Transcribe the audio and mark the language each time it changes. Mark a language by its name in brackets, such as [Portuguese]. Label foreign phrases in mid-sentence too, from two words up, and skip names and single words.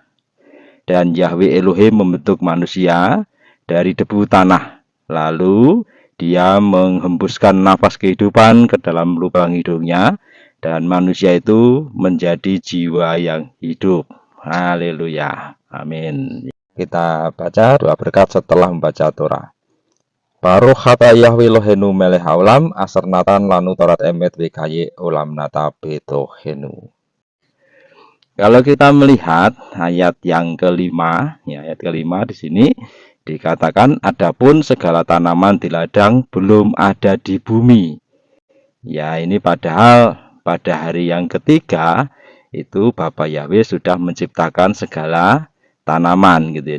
[Indonesian] Dan Yahweh Elohim membentuk manusia dari debu tanah. Lalu dia menghembuskan nafas kehidupan ke dalam lubang hidungnya, dan manusia itu menjadi jiwa yang hidup. Haleluya. Amin. Kita baca doa berkat setelah membaca Torah. [Hebrew] ברוך אתה יהוה אלהינו מלך העולם אשר נתן לנו תורת אמת וחיי עולם נטע בתוכנו. [Indonesian] Kalau kita melihat ayat yang kelima, ya, ayat kelima di sini dikatakan, adapun segala tanaman di ladang belum ada di bumi. Ya, ini padahal pada hari yang ketiga itu Bapak Yahweh sudah menciptakan segala tanaman, gitu ya.